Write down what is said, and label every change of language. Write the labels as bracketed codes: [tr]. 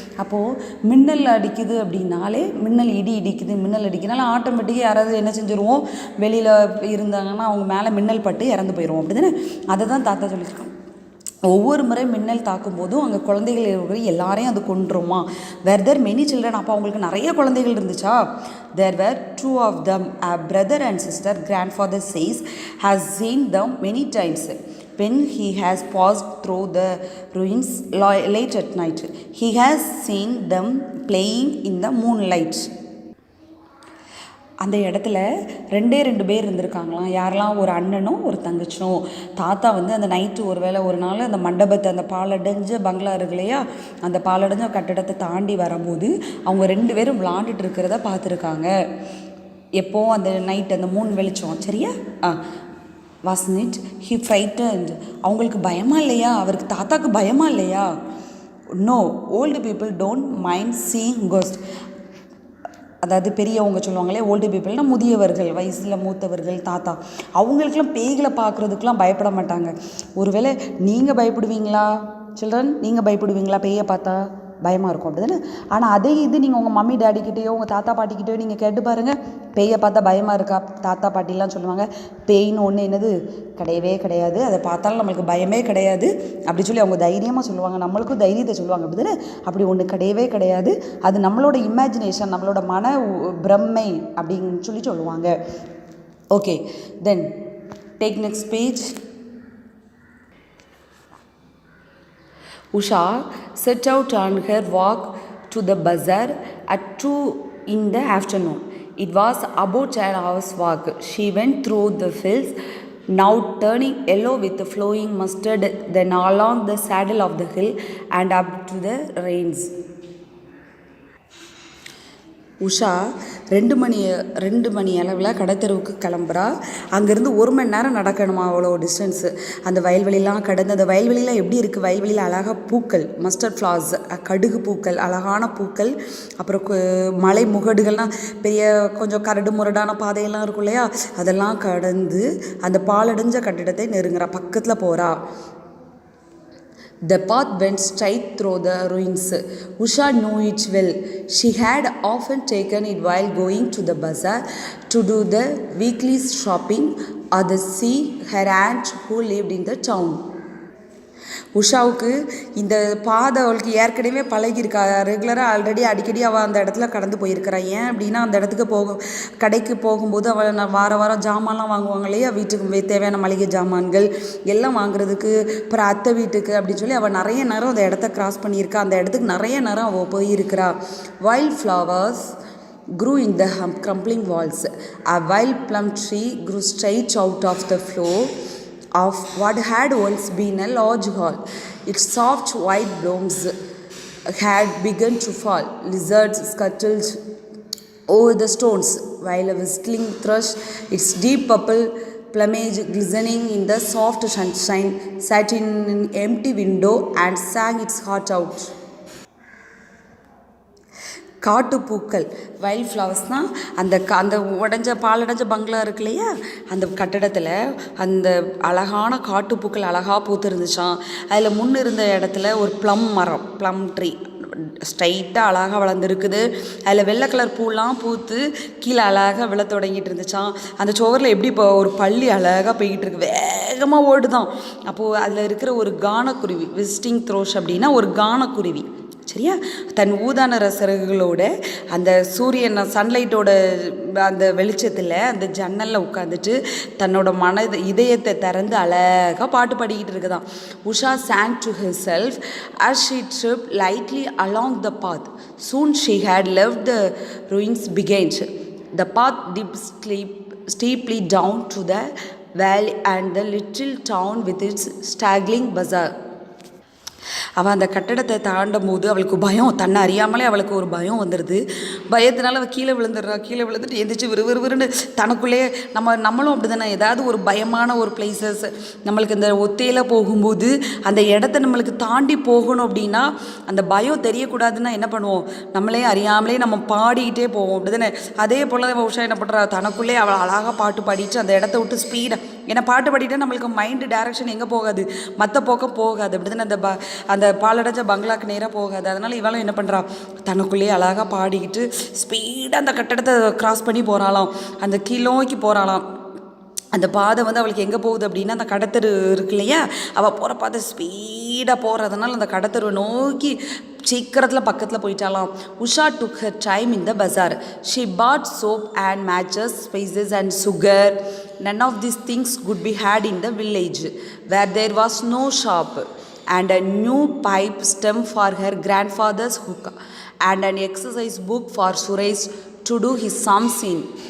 [ta] அப்போது மின்னல் அடிக்குது அப்படின்னாலே, மின்னல் இடி இடிக்குது, மின்னல் அடிக்கிறதுனால ஆட்டோமேட்டிக்காக யாராவது என்ன செஞ்சுருவோம், வெளியில் இருந்தாங்கன்னா அவங்க மேலே மின்னல் பட்டு இறந்து போயிடுவோம், அப்படி தானே? அதை தான் தாத்தா சொல்லியிருக்கோம். ஒவ்வொரு முறை மின்னல் தாக்கும் போதும் அங்கே குழந்தைகள் இருக்கிற எல்லாரையும் அது கொன்றுமா. [en] Were there many children. [ta] அப்போ அவங்களுக்கு நிறைய குழந்தைகள் இருந்துச்சா. [en] There were 2 of them, a brother and sister. Grandfather says has seen them many times when he has passed through the ruins late at night. He has seen them playing in the moonlight. [ta] அந்த இடத்துல 2 பேர் இருந்திருக்காங்களாம். யாரெல்லாம்? ஒரு அண்ணனும் ஒரு தங்கச்சியும். தாத்தா வந்து அந்த நைட்டு ஒரு நாள் அந்த மண்டபத்தை, அந்த பாலடைஞ்ச பங்களா இருக்கு இல்லையா, அந்த பாலடைஞ்ச கட்டடத்தை தாண்டி வரும்போது அவங்க 2 பேரும் விளாண்டுட்டு இருக்கிறத பார்த்துருக்காங்க. எப்போ? அந்த நைட், அந்த மூன் வெளிச்சம், சரியா? [en] wasn't it? He frightened. [ta] அவங்களுக்கு பயமா இல்லையா? அவருக்கு தாத்தாக்கு பயமா இல்லையா? [en] No, old people don't mind seeing ghost. [ta] அதாவது பெரியவங்க சொல்லுவாங்களே, ஓல்டு பீப்புள்னால் முதியவர்கள், வயசில் மூத்தவர்கள், தாத்தா, அவங்களுக்கெல்லாம் பேய்களை பார்க்குறதுக்கெலாம் பயப்பட மாட்டாங்க. ஒருவேளை நீங்கள் பயப்படுவீங்களா சில்ட்ரன்? நீங்கள் பயப்படுவீங்களா பேயை பார்த்தா? பயமாக இருக்கும், அப்படி தானே? ஆனால் அதே இது நீங்கள் உங்கள் மம்மி டேடிக்கிட்டேயோ உங்கள் தாத்தா பாட்டிக்கிட்டேயோ நீங்கள் கேட்டு பாருங்கள், பேயை பார்த்தா பயமாக இருக்கா? தாத்தா பாட்டிலாம் சொல்லுவாங்க, பேயின்னு ஒன்று என்னது கிடையவே கிடையாது, அதை பார்த்தாலும் நம்மளுக்கு பயமே கிடையாது அப்படி சொல்லி அவங்க தைரியமாக சொல்லுவாங்க. நம்மளுக்கும் தைரியத்தை சொல்லுவாங்க, அப்படி தானே? அப்படி ஒன்று கிடையவே கிடையாது, அது நம்மளோட இமேஜினேஷன், நம்மளோட மன பிரம்மை அப்படின்னு சொல்லி சொல்லுவாங்க. [en] Okay, then take next page. Usha set out on her walk to the bazaar at 2 in the afternoon. It was about an hour's walk. She went through the fields, now turning yellow with flowing mustard, then along the saddle of the hill and up to the rains. [ta] Usha 2 மணி அளவில் கடைத்தெருவுக்கு கிளம்புறா. அங்கேருந்து 1 மணி நேரம் நடக்கணுமா, அவ்வளோ distance. அந்த வயல்வெளிலாம் கடந்து, அந்த வயல்வெளிலாம் எப்படி இருக்குது, வயல்வெளியில் அழகாக பூக்கள், மஸ்டர்ட் ஃப்ளார்ஸ், கடுகு பூக்கள், அழகான பூக்கள், அப்புறம் மலை முகடுகள்லாம் பெரிய கொஞ்சம் கரடு முரடான பாதையெல்லாம் இருக்கும் இல்லையா, அதெல்லாம் கடந்து அந்த பாலடைஞ்ச கட்டிடத்தை நெருங்குறா, பக்கத்தில் போகிறா. [en] The path went straight through the ruins. Usha knew it well. She had often taken it while going to the bazaar to do the weekly shopping or to see her aunt who lived in the town. [ta] உஷாவுக்கு இந்த பாதை அவளுக்கு ஏற்கனவே பழகியிருக்கா, ரெகுலராக already அடிக்கடி அவள் அந்த இடத்துல கடந்து போயிருக்கிறா. ஏன் அப்படின்னா, அந்த இடத்துக்கு கடைக்கு போகும்போது அவள் வாரம் ஜாமான்லாம் வாங்குவாங்க இல்லையா, வீட்டுக்கு தேவையான மளிகை ஜாமான்கள் எல்லாம் வாங்குறதுக்கு, அப்புறம் அத்தை வீட்டுக்கு அப்படின்னு சொல்லி அவள் நிறைய நேரம் அந்த இடத்த கிராஸ் பண்ணியிருக்கா. அந்த இடத்துக்கு நிறைய நேரம் அவள் போயிருக்கிறா. [en] Wild flowers grew in the crumbling walls. A wild plum tree grew straight out of the floor of what had once been a large hall. Its soft white blooms had begun to fall. Lizards scuttled over the stones, while a whistling thrush, its deep purple plumage glistening in the soft sunshine, sat in an empty window and sang its heart out. [ta] காட்டுப்பூக்கள், wild ஃப்ளவர்ஸ்னால் அந்த பாலடைஞ்ச பங்களா இருக்கு இல்லையா, அந்த கட்டடத்தில் அந்த அழகான காட்டுப்பூக்கள் அழகாக பூத்து இருந்துச்சான். அதில் முன்ன இருந்த இடத்துல ஒரு ப்ளம் ட்ரீ ஸ்ட்ரைட்டாக அழகாக வளர்ந்துருக்குது. அதில் வெள்ளை கலர் பூலாம் பூத்து கீழே அழகாக விழ தொடங்கிட்டு இருந்துச்சான். அந்த சுவரில் எப்படி இப்போ ஒரு பள்ளி அழகாக போய்கிட்டு இருக்கு, வேகமாக ஓடுதான். அப்போது அதில் இருக்கிற ஒரு கானக்குருவி, விசிட்டிங் த்ரோஷ் அப்படின்னா ஒரு கானக்குருவி, சரியா? தன் ஊதா நிற சிறகுகளோட அந்த சூரியன் சன்லைட்டோட அந்த வெளிச்சத்தில் அந்த ஜன்னலில் உட்காந்துட்டு தன்னோட இதயத்தை திறந்து அழகாக பாட்டு பாடிக்கிட்டு இருக்குதான். [en] Usha sang to herself as she tripped lightly along the path. Soon she had left the ruins behind. The path dipped steeply down to the valley and the little town with its straggling bazaar. [ta] அவள் அந்த கட்டடத்தை தாண்டும் போது அவளுக்கு பயம், தன்னை அறியாமலே அவளுக்கு ஒரு பயம் வந்துடுது. பயத்தினால அவள் கீழே விழுந்துட்டு எந்திரிச்சு விறுவிறுன்னு தனக்குள்ளேயே நம்மளும் அப்படி தானே, ஏதாவது ஒரு பயமான ஒரு பிளேசஸ் நம்மளுக்கு இந்த ஒத்தையில் போகும்போது அந்த இடத்த நம்மளுக்கு தாண்டி போகணும் அப்படின்னா அந்த பயம் தெரியக்கூடாதுன்னா என்ன பண்ணுவோம், நம்மளே அறியாமலே நம்ம பாடிக்கிட்டே போவோம், அப்படி தானே. அதே போல் உஷா என்ன பண்ணுறா, தனக்குள்ளே அவள் அழகாக பாட்டு பாடிட்டு அந்த இடத்த விட்டு ஸ்பீடாக, ஏன்னா பாட்டு பாடிட்டா நம்மளுக்கு மைண்டு டைரக்ஷன் எங்கே போகாது, மற்ற பக்கம் போகாது, அப்படி தானே. அந்த பாலடைஞ்ச பங்களாக்கு நேராக போகாது. அதனால் இவளும் என்ன பண்ணுறா, தனக்குள்ளேயே அழகாக பாடிக்கிட்டு ஸ்பீடாக அந்த கட்டடத்தை கிராஸ் பண்ணி போகிறாளாம், அந்த கீழோக்கி போகிறாளாம். அந்த பாதை அவளுக்கு எங்கே போகுது அப்படின்னா அந்த கடத்தரு இருக்கு இல்லையா, அவள் போகிற பாதை ஸ்பீடாக போகிறதுனால அந்த கடத்தருவை நோக்கி சீக்கிரத்தில் பக்கத்தில் போயிட்டாலாம். [en] Usha took her time in the bazaar. She bought soap and matches, spices and sugar. None of these things could be had in the village where there was no shop, and a new pipe stem for her grandfather's hookah, and an exercise book for Suresh to do his sums in.